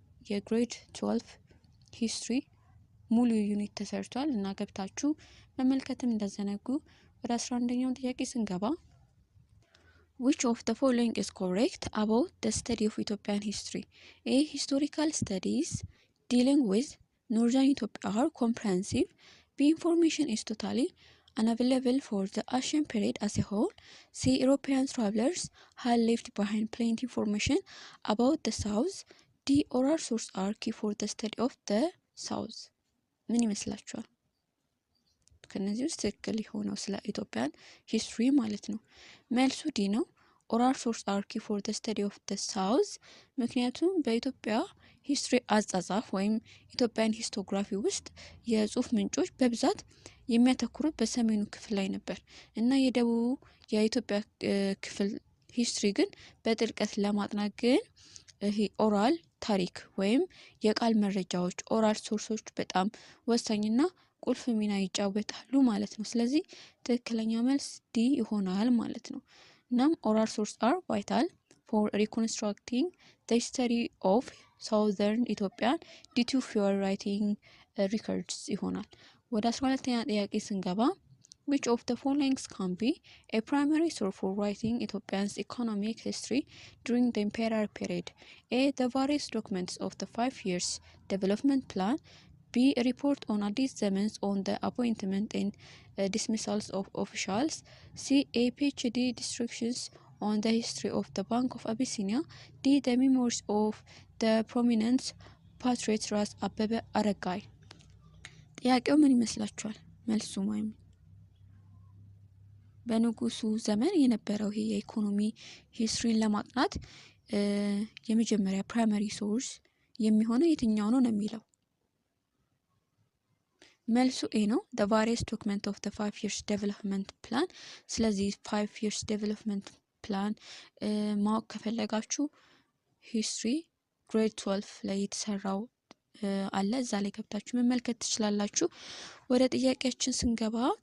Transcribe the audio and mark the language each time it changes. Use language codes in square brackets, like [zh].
[am] የግሬድ 12 ሂስትሪ ሙሉ ዩኒት ተሰርቷል እና ገብታችሁ መመልከትም እንዳዘነጉ። ወደ 11ኛው ጥያቄ ስንገባ [en] which of the following is correct about the study of Ethiopian history? A. Historical studies dealing with northern Ethiopia are comprehensive. B. Information is totally unavailable for the ancient period as a whole. C. European travelers had left behind plenty information about the south. D. Oral sources are key for the study of the south። [am] ምን ይመስላችኋል? ከነዚህ ውስጥ ትክክል የሆነው ስለ ኢትዮጵያን ሂስትሪ ማለት ነው መልሱ ዲ ነው። [en] ኦራል ሶርስ አር ኪ ፎር ዘ ስተዲ ኦፍ ዘ ሳውዝ። [am] ምክንያቱም በኢትዮጵያ ሂስትሪ አጻጻፍ ወይም ኢትዮጵያን ሂስቶግራፊ ውስጥ የጽሁፍ ምንጮች በብዛት የሚያተኩሩት በሰሜኑ ክፍል ላይ ነበር እና የደቡቡ የኢትዮጵያ ክፍል ሂስትሪ ግን በጥልቀት ለማጥናት ግን ይሄ ኦራል ታሪክ ወይም የቃል መረጃዎች ኦራል ሶርሶች በጣም ወሳኝና ቁልፍ ሚና ይጫወታሉ ማለት ነው። ስለዚህ ትክክለኛ መልስ ዲ ይሆናል ማለት ነው። እናም [en] oral source are vital for reconstructing the history of southern Ethiopia due to fewer writing records [am] ይሆናል። ወደ 12ኛ ጥያቄ ስንገባ [en] which of the following can be a primary source for writing Ethiopia's economic history during the imperial period? A. The various documents of the 5 years development plan. B. A report on Addis Zemens on the appointment and dismissals of officials. C. A PhD dissertations on the history of the Bank of Abyssinia. D. The memoirs of the prominent patriot ራስ አበበ አረጋይ። [am] ጥያቄው ምን ይመስላችኋል? መልሱ ማይም በንጉሱ ዘመን የነበረው ይሄ የኢኮኖሚ ሂስትሪን ለማጥናት የመጀመሪያ ፕራይመሪ ሶርስ የሚሆነው የትኛው ነው የሚለው መልሱ ኤ ነው። [en] the various document of the 5 years development plan። [am] ስለዚህ [en] 5 years development plan [am] ማወቅ ከፈለጋችሁ ሂስትሪ ግሬድ 12 ላይ የተሰራው አለ፣ እዛ ላይ ገብታችሁ መመልከት ትችላላችሁ። ወደ ጥያቄያችን ስንገባ